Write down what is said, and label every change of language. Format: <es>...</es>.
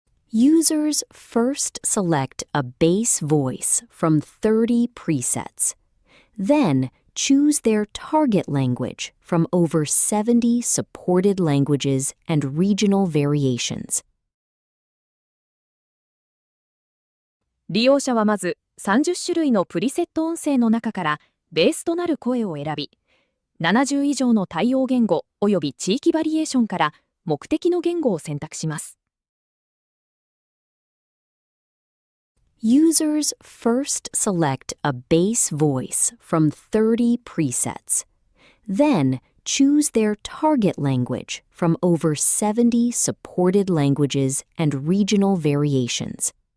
<en>Users first select a base voice from 30 presets. Then choose their target language from over 70 supported languages and regional variations.</en> <ja>利用者はまず30種類のプリセット音声の中からベースとなる声を選び、70以上の対応言語および地域バリエーションから目的の言語を選択します。</ja> <en>Users first select a base voice from 30 presets. Then choose their target language from over 70 supported languages and regional variations.</en>